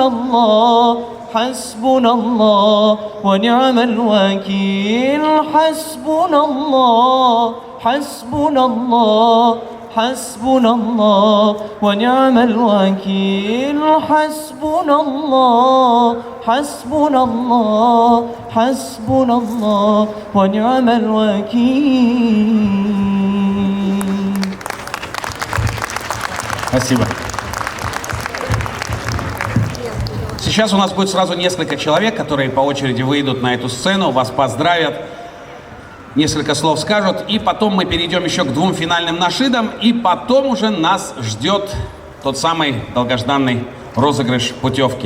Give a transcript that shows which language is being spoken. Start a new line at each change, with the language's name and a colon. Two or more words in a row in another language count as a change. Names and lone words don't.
Arabic: الله حسبنا الله ونعم الوكيل حسبنا الله حسبنا الله حسبنا الله ونعم الوكيل حسبنا الله حسبنا الله حسبنا الله ونعم الوكيل.
Russian: Спасибо. Сейчас у нас будет сразу несколько человек, которые по очереди выйдут на эту сцену, вас поздравят, несколько слов скажут, и потом мы перейдем еще к двум финальным нашидам, и потом уже нас ждет тот самый долгожданный розыгрыш путевки.